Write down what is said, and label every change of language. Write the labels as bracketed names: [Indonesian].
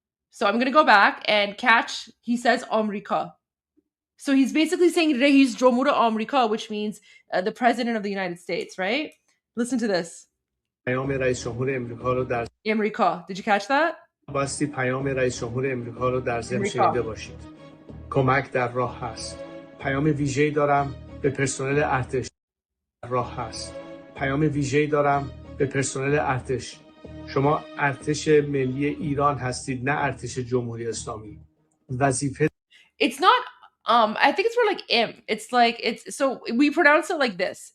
[English] So I'm going to go back and catch, he says Amrika. So he's basically saying Reis Jomhur Amrika, which means the president of the United States, right? Listen to this. [Persian] پیام رئیس جمهور امریکا رو در [English] Amrika. Did you catch that? [Persian] باستی پیام رئیس جمهور امریکا رو در ضمن شنیده باشید. کمک در راه هست. پیام ویژه‌ای دارم به پرسنل ارتش. راه هست. پیام ویژه‌ای دارم به پرسنل ارتش. شما ارتش ملی ایران هستید، نه ارتش جمهوری اسلامی. وظیفه [English] It's not I think it's more like im. It's like so we pronounce it like this.